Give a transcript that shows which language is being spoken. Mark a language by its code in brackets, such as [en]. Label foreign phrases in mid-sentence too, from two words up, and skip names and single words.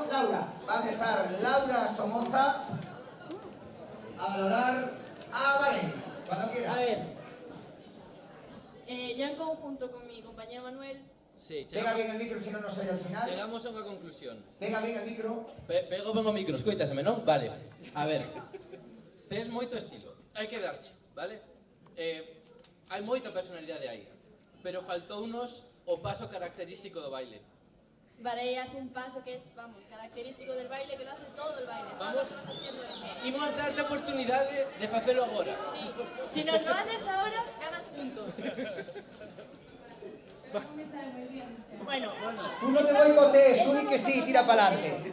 [es] Laura, va a empezar Laura Somoza a valorar a Varey, cuando quiera. A ver, yo en conjunto con mi compañero Manuel. Sí, Pega bien el micro, si no, no se oye al final. [gl] Chegamos a unha conclusión. [es] Pega bien el micro. [gl] Pego ben o micro, escoitaseme, non? Vale. A ver, tes moito estilo, hai que darche, vale? Hai moita personalidade aí, pero faltounos o paso característico do baile. [es] Varey hace un paso que es, vamos, característico del baile, que lo hace todo el baile. Vamos. Estamos haciendo eso. [gl] Imos darte a oportunidade de facelo agora. [es] Sí, si nos lo haces ahora, ganas puntos. Bueno, Tú no te boicotees, tú di que sí, tira para adelante.